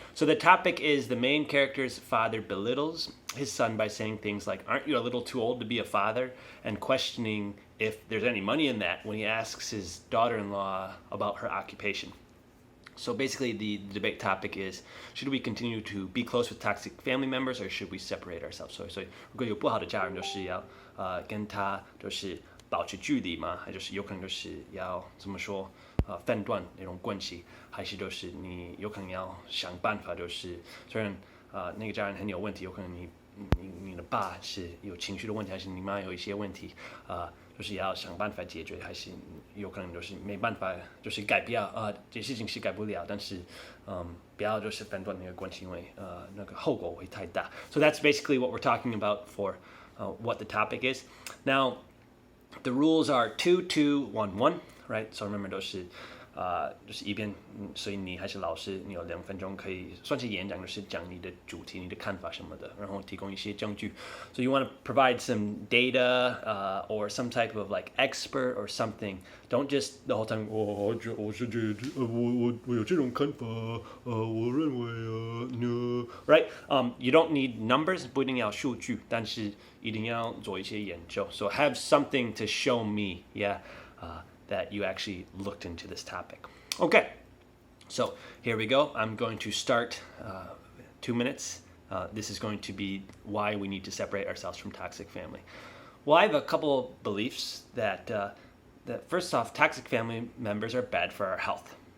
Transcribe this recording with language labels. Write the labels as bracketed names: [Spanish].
[English] So the topic is the main character's father belittles his son by saying things like, "Aren't you a little too old to be a father?" and questioning if there's any money in that when he asks his daughter-in-law about her occupation. So basically the debate topic is, should we continue to be close with toxic family members or should we separate ourselves? [Chinese] So 如果有不好的家人，就是要跟他就是保持距离嘛，还就是有可能就是要怎么说分段那种关系，还是就是你有可能要想办法，就是虽然那个家人很有问题，有可能你的爸是有情绪的问题，还是你妈有一些问题，就是要想办法解决，还是有可能就是没办法，就是改不了这些事情是改不了，但是不要就是分段那个关系，因为那个后果会太大。 [English] So that's basically what we're talking about for what the topic is. Now, the rules are 2-2-1-1, right? So remember [Chinese] 都是就是一边，所以你还是老师，你有2分钟可以算是演讲，就是讲你的主题、你的看法什么的，然后提供一些证据。 [English] So you want to provide some data or some type of like expert or something. Don't just the whole time. [Chinese] 我是觉得我有这种看法，我认为 [English] no. Right? You don't need numbers， [Chinese] 不一定要数据，但是一定要做一些研究。 [English] So have something to show me, yeah. That you actually looked into this topic. Okay, so here we go. I'm going to start 2 minutes. This is going to be why we need to separate ourselves from toxic family. Well, I have a couple of beliefs that first off, toxic family members are bad for our health.